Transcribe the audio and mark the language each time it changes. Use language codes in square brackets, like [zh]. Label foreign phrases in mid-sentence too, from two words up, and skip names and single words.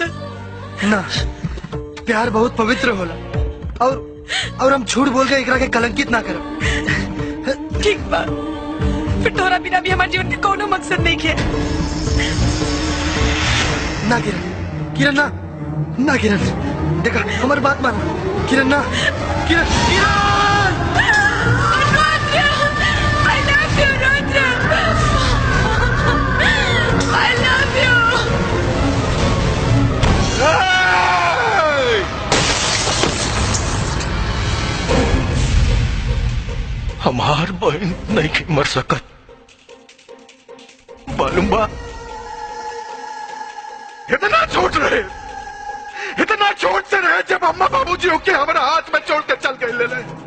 [bho] ना, प्यार बहुत पवित्र होला और हम झूठ बोल के एकरा के कलंकित ना करब। ठीक बा, फिर तोरा बिना भी हमारे जीवन के कोनो मकसद नहीं है। ना किरण ना, ना किरण, देखा हमारी बात मान। किरण ना, किरण [en] I love you। [bho] हमार बहन नहीं के मर सकत, मालूम बा? इतना छोट रहे, इतना छोट से रहे जब अम्मा बाबूजी होके हमारा हाथ में छोड़ के चल गए ले।